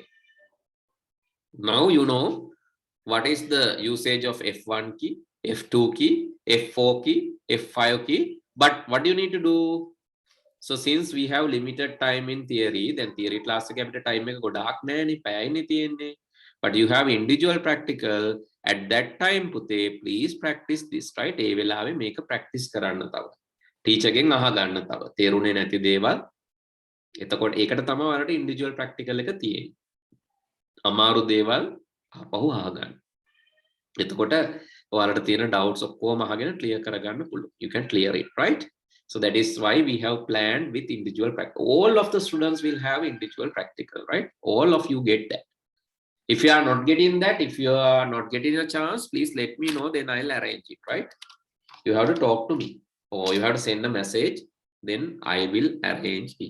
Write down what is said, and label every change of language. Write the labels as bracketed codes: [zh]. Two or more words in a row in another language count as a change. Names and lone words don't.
[en] Now you know what is the usage of F1 key, F2 key, F4 key, F5 key. But what do you need to do? So since we have limited time in theory, then theory class time go dark. But you have individual practical. At that time, Pute, please practice this, right? Make a practice [si] කරන්න තව. Teacher ගෙන් අහ ගන්න තව. තේරුණේ නැති දේ. එතකොට ඒකට තමයි ඔයාලට [en] individual practical [si] එක තියෙන්නේ. අමාරු දේවල් අපහු අහගන්න. එතකොට ඔයාලට තියෙන doubts ඔක්කොම අහගෙන clear කරගන්න පුළුවන්. [en] You can clear it, right? So that is why we have planned with individual practical. All of the students will have individual practical, right? All of you get that. If you are not getting that, if you are not getting a chance, please let me know, then I'll arrange it, right? You have to talk to me or you have to send a message, then I will arrange it.